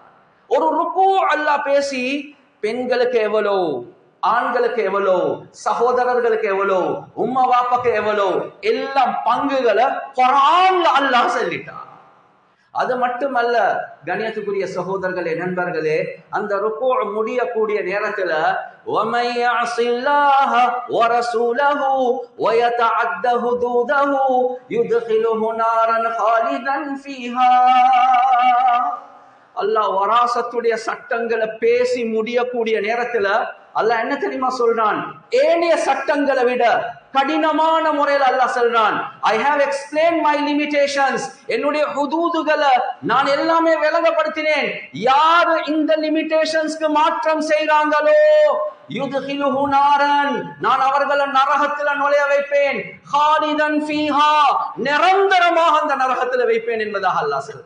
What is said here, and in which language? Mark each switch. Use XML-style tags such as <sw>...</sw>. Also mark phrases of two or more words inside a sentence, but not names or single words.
<ta>ஒரு ருக்கு அல்லாஹ் பேசி பெண்களுக்கு எவ்வளோ, ஆண்களுக்கு எவ்வளோ, சகோதரர்களுக்கு எவ்வளோ, உம்மா வாப்பாக்கு எவ்வளோ, எல்லாம் பங்குகளை குர்ஆன்ல அல்லாஹ் சொல்லிட்டான். அது மட்டுமல்ல கண்ணியத்துக்குரிய சகோதரர்களே, நண்பர்களே, அந்த ருக்கு முடியக்கூடிய நேரத்துல</ta> <ar>وَمَن يَعْصِ اللَّهَ وَرَسُولَهُ وَيَتَعَدَّ حُدُودَهُ يُدْخِلْهُ نَارًا خَالِدًا فِيهَا.</ar> <ta>அல்லாஹ் வராசத்துடைய சட்டங்களை பேசி முடியக்கூடிய நேரத்துல அல்லாஹ் என்ன தெரியுமா சொல்றான்? ஏனைய சட்டங்களை விட கடினமான முறையில் அல்லாஹ் சொல்றான்,</ta> <en>I have explained my limitations.</en> <ta>என்னுடைய ஹுதூதுகளை நான் எல்லாமே விளங்கப்படுத்தினேன். யாரு இந்த லிமிட்டேஷன்ஸ்க்கு மாற்றம் செய்றாங்களோ</ta> <ar>يدخله نارا,</ar> <ta>நான் அவர்களை நரகத்துல நுழைய வைப்பேன்.</ta> <ar>خالدا فيها,</ar> <ta>நிரந்தரமாக அந்த நரகத்துல வைப்பேன் என்பதாக அல்லாஹ் சொல்றான்.</ta>